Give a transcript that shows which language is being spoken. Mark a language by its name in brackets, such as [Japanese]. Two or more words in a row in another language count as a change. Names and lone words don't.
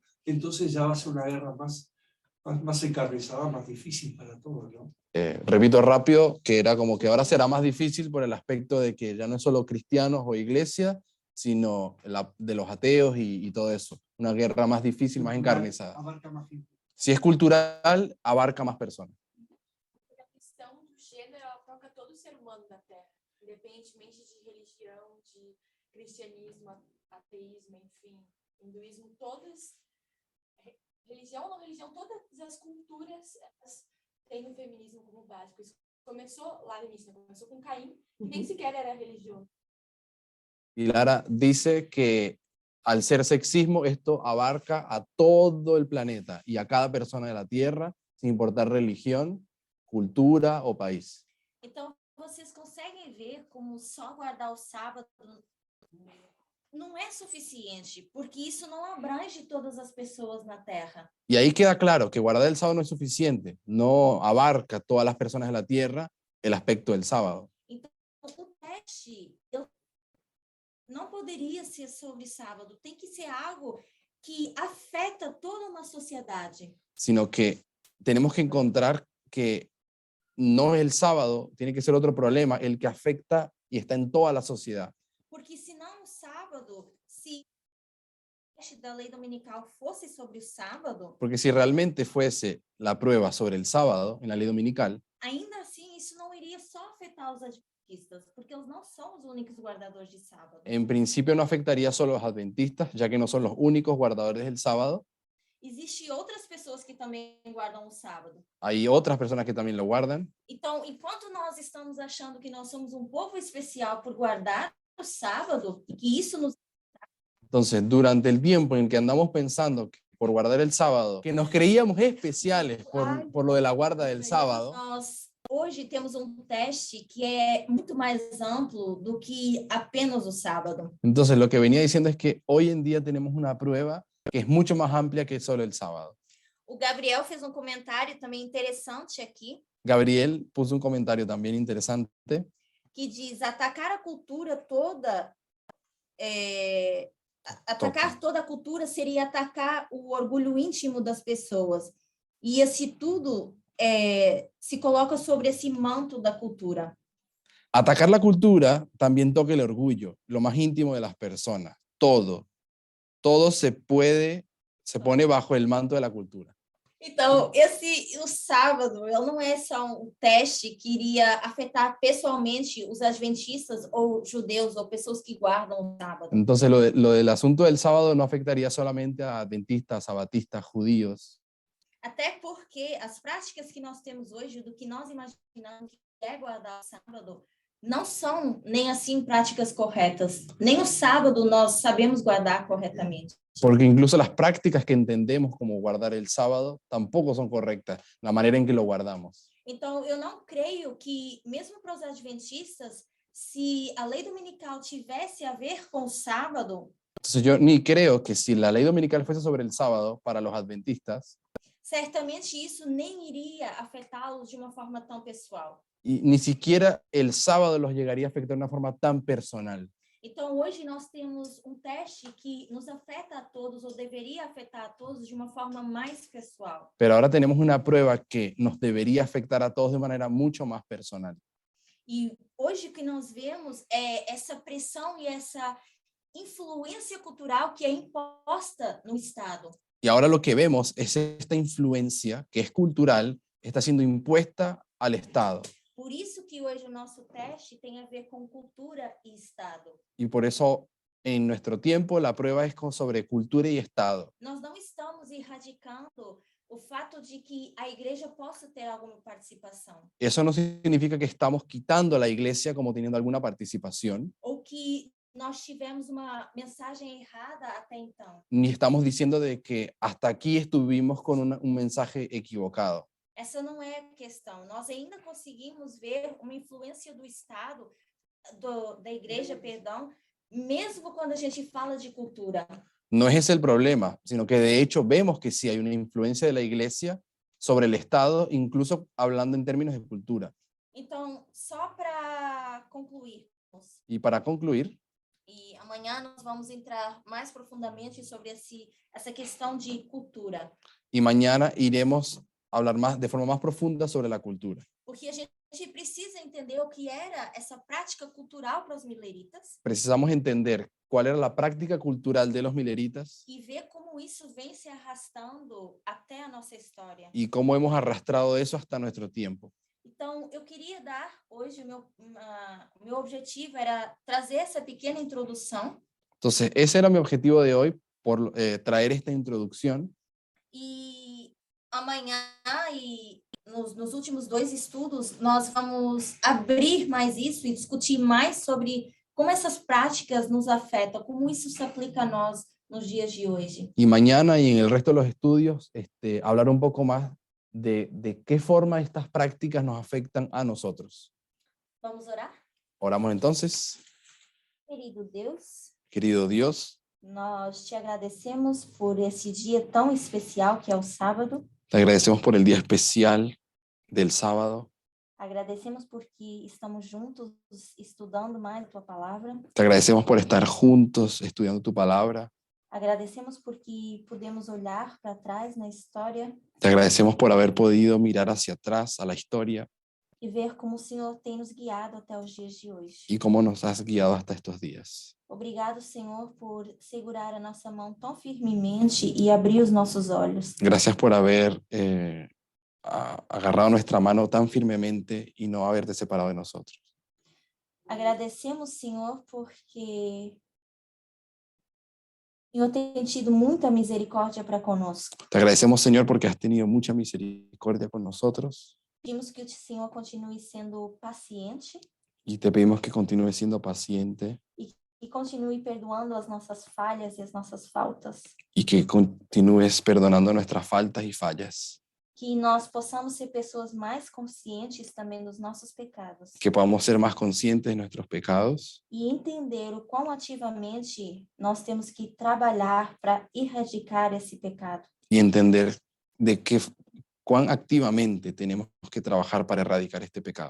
[Spanish] Entonces ya va a ser una guerra más encarnizada, más difícil para todos, ¿no? Repito rápido que era como que ahora será más difícil por el aspecto de que ya no es solo cristianos o iglesia, sino de los ateos y todo eso. Una guerra más difícil, más encarnizada. Abarca más gente. Si es cultural, abarca más personas. [Portuguese] A questão do gênero, ela toca todo ser humano da Terra, independentemente de religião, de cristianismo, ateísmo, enfim, hinduísmo, todas, religião ou não religião, todas as culturas, elas têm o feminismo como básico. Isso começou lá no início, começou com Caim, que nem sequer era religioso. [Spanish] Y Lara dice que al ser sexismo, esto abarca a todo el planeta y a cada persona de la Tierra, sin importar religión, cultura o país. [Portuguese] Então, vocês conseguem ver como só guardar o sábado não é suficiente, porque isso não abrange todas as pessoas na Terra. [Spanish] Y ahí queda claro que guardar el sábado no es suficiente, no abarca a todas las personas de la tierra el aspecto del sábado. [Portuguese] Então, o teste não poderia ser sobre sábado, tem que ser algo que afeta toda uma sociedade. [Spanish] Sino que tenemos que encontrar que no es el sábado, tiene que ser otro problema, el que afecta y está en toda la sociedad. [Portuguese] Porque senão o sábado, se o teste da lei dominical fosse sobre o sábado, [Spanish] Porque si realmente fuese la prueba sobre el sábado en la ley dominical, [Portuguese] ainda assim isso não iria só afetar os adventistas, porque eles não são os únicos guardadores de sábado. [Spanish] en principio no afectaría solo a los adventistas, ya que no son los únicos guardadores del sábado. [Portuguese] Existem outras pessoas que também guardam o sábado. [Spanish] Hay otras personas que también lo guardan. [Portuguese] Então, enquanto nós estamos achando que nós somos um povo especial por guardar o sábado, e que isso nos [Spanish] Entonces, durante el tiempo en que andamos pensando que por guardar el sábado, que nos creíamos especiales por lo de la guarda del sábado, [Portuguese] nós hoje temos um teste que é muito mais amplo do que apenas o sábado. [Spanish] entonces lo que venía diciendo es que hoy en día tenemos una prueba que es mucho más amplia que solo el sábado. [Portuguese] O Gabriel fez um comentário também interessante aqui, [Spanish] Gabriel puso un comentario también interesante [Portuguese] que diz: atacar a cultura toda, atacar toda a cultura seria atacar o orgulho íntimo das pessoas. E esse tudo se coloca sobre esse manto da cultura. [Spanish] Atacar la cultura también toca el orgullo, lo más íntimo de las personas. Todo se pone bajo el manto de la cultura. [Portuguese] Então, o sábado, ele não é só um teste que iria afetar pessoalmente os adventistas ou judeus ou pessoas que guardam o sábado. [Spanish] Entonces lo del asunto del sábado no afectaría solamente a adventistas, sabatistas, judíos. [Portuguese] Até porque as práticas que nós temos hoje, do que nós imaginamos que é guardar o sábado, não são nem assim práticas corretas. Nem o sábado nós sabemos guardar corretamente. [Spanish] Porque incluso las prácticas que entendemos como guardar el sábado tampoco son correctas, la manera en que lo guardamos. [Portuguese] Então, eu não creio que, mesmo para os adventistas, se a lei dominical tivesse a ver com o sábado, [Spanish] Entonces yo ni creo que si la [Portuguese] lei dominical [Spanish] fuese sobre el sábado para los adventistas, [Portuguese] certamente isso nem iria afetá-los de uma forma tão pessoal. [Spanish] y ni siquiera el sábado los llegaría a afectar de una forma tan personal. [Portuguese] Então, hoje nós temos um teste que nos afeta a todos, ou deveria afetar a todos de uma forma mais pessoal. [Spanish] Pero ahora tenemos una prueba que nos debería afectar a todos de manera mucho más personal. [Portuguese] E hoje o que nós vemos é essa pressão e essa influência cultural que é imposta no Estado. [Spanish] Y ahora lo que vemos es esta influencia que es cultural, está siendo impuesta al Estado. [Portuguese] Por isso que hoje o nosso teste tem a ver com cultura e Estado. [Spanish] Y por eso en nuestro tiempo la prueba es sobre cultura y Estado. [Portuguese] Nós não estamos erradicando o fato de que a igreja possa ter alguma participação, [Spanish] Eso no significa que estamos quitando a la iglesia como teniendo alguna participación, [Portuguese] ou que nós tivemos uma mensagem errada até então. [Spanish] ni estamos diciendo de que hasta aquí estuvimos con un mensaje equivocado. [Portuguese] Essa não é a questão. Nós ainda conseguimos ver uma influência do Estado, da igreja, perdão, mesmo quando a gente fala de cultura. [Spanish] No es ese el problema, sino que de hecho vemos que sí hay una influencia de la iglesia sobre el Estado, incluso hablando en términos de cultura. [Portuguese] Então, só para concluir, [Spanish] Y para concluir, [Portuguese] e amanhã nós vamos entrar mais profundamente sobre essa questão de cultura, [Spanish] y mañana iremos a hablar más, de forma más profunda sobre la cultura. [Portuguese] porque a gente precisa entender o que era essa prática cultural para os mileritas [Spanish] Precisamos entender cuál era la práctica cultural de los mileritas [Portuguese] e ver como isso vem se arrastando até a nossa história. [Spanish] y cómo hemos arrastrado eso hasta nuestro tiempo. [Portuguese] Então, eu queria dar hoje, o meu objetivo era trazer essa pequena introdução [Spanish] Entonces, ese era mi objetivo de hoy, por traer esta introducción. [Portuguese] e amanhã e nos últimos 2 estudos nós vamos abrir mais isso e discutir mais sobre como essas práticas nos afetam, como isso se aplica a nós nos dias de hoje. [Spanish] Y mañana y en el resto de los estudios, hablar un poco más de qué forma estas prácticas nos afectan a nosotros. [Portuguese] Vamos orar? [Spanish] Oramos entonces. [Portuguese] Querido Deus, [Spanish] Querido Dios, [Portuguese] nós te agradecemos por esse dia tão especial que é o sábado. [Spanish] te agradecemos por el día especial del sábado. [Portuguese] Agradecemos porque estamos juntos estudando mais a tua palavra. [Spanish] Te agradecemos por estar juntos estudiando tu palabra. [Portuguese] Agradecemos porque podemos olhar para trás na história [Spanish] Te agradecemos por haber podido mirar hacia atrás a la historia [Portuguese] e ver como o Senhor tem nos guiado até os dias de hoje. [Spanish] y cómo nos has guiado hasta estos días. [Portuguese] Obrigado, Senhor, por segurar a nossa mão tão firmemente e abrir os nossos olhos. [Spanish] Gracias por haber agarrado nuestra mano tan firmemente y no haberte separado de nosotros. [Portuguese] Agradecemos, Senhor, porque o Senhor tem tido muita misericórdia para conosco. [Spanish] Te agradecemos, Señor, porque has tenido mucha misericordia con nosotros [Portuguese] Pedimos que o Senhor continue sendo paciente [Spanish] y te pedimos que continúes siendo paciente [Portuguese] e continue perdoando as nossas falhas e as nossas faltas. [Spanish] y que continúes perdonando nuestras faltas y fallas. [Portuguese] Que nós possamos ser pessoas mais conscientes também dos nossos pecados. [Spanish] Que podamos ser más conscientes de nuestros pecados [Portuguese] E entender o quão ativamente nós temos que trabalhar para erradicar esse pecado. [Spanish] y entender de cuán activamente tenemos que trabajar para erradicar este pecado.